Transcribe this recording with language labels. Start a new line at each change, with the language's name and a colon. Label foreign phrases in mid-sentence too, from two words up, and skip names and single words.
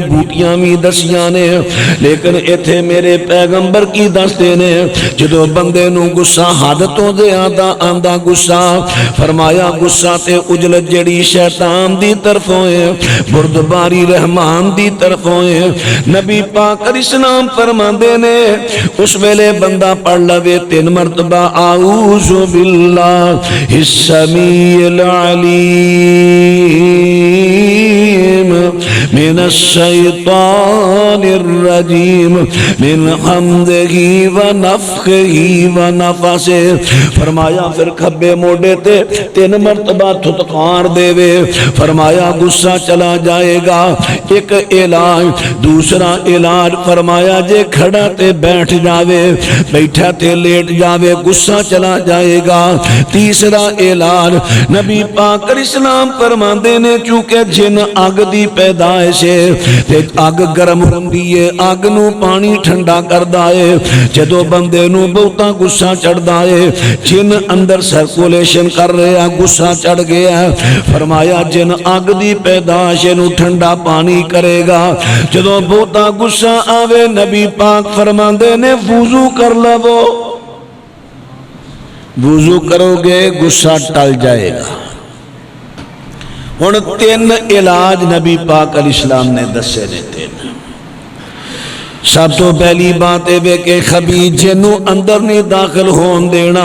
Punjabi: بوٹیاں بھی دسیاں نے لیکن ایتھے میرے پیغمبر کی دستے نے جدو بندے نو غصہ حد تو زیادہ آندا غصہ فرمایا غصہ تے اجلت جڑی شیطان دی طرف ہوئے بردباری رحمان دی طرف ہوئے نبی پاک
Arabic: علیہ السلام
Punjabi: فرماندے نے اس ویلے بندہ پڑھ لوے 3 مرتبہ
Arabic: اعوذ باللہ السمیع العلیم من الشیطان الرجیم من حمدہ ونفخہ ونفثہ
Punjabi: فرمایا پھر کھبے موڑے تے 3 مرتبہ تھتکار دے وے فرمایا
Urdu: غصہ چلا جائے گا
Punjabi: ایک علاج دوسرا علاج فرمایا جے کھڑا تے بیٹھ جاوے بیٹھا تے لیٹ جاوے
Urdu: غصہ چلا جائے گا
Punjabi: تیسرا علاج نبی پاک
Arabic: علیہ السلام
Punjabi: فرماندے نے چونکہ جن اگ دی پیدائش ہے تے اگ گرم ہوندی ہے اگ نو پانی ٹھنڈا کردا ہے جدو بندے نو بہتا غصہ چڑھدا ہے جن اندر سرکولیشن کر رہا غصہ چڑھ گیا فرمایا جن اگ دی پیدائش نو ٹھنڈا پانی کرے گا جدو بہتا غصہ آوے نبی پاک فرماندے نے وضو کر لو وضو کرو گے
Urdu: غصہ ٹل جائے گا
Punjabi: ہن 3 علاج نبی پاک
Arabic: علیہ السلام
Punjabi: نے دسے نے 3 سب تو پہلی بات ہے کہ خبیث جنوں اندر نہیں داخل ہون دینا.